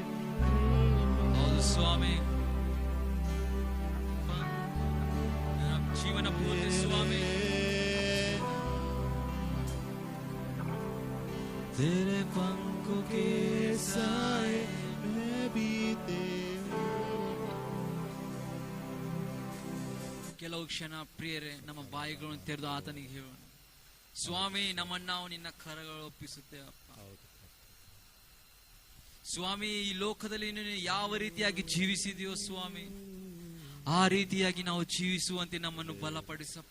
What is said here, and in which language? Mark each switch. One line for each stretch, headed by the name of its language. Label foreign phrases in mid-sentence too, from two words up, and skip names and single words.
Hindi: और स्वामी जीवन पूर्ण स्वामी, तेरे पंखों के साए में बीते
Kannada: ಕೆಲವು ಕ್ಷಣ ಪ್ರಿಯರೇ ನಮ್ಮ ಬಾಯಿಗಳನ್ನು ತೆರೆದು ಆತನಿಗೆ ಹೇಳೋಣ. ಸ್ವಾಮಿ, ನಮ್ಮನ್ನು ನಾವು ನಿನ್ನ ಕರಗಳು ಒಪ್ಪಿಸುತ್ತೇವಪ್ಪ. ಸ್ವಾಮಿ, ಈ ಲೋಕದಲ್ಲಿ ನೀನು ಯಾವ ರೀತಿಯಾಗಿ ಜೀವಿಸಿದೆಯೋ ಸ್ವಾಮಿ, ಆ ರೀತಿಯಾಗಿ ನಾವು ಜೀವಿಸುವಂತೆ ನಮ್ಮನ್ನು ಬಲಪಡಿಸಪ್ಪ.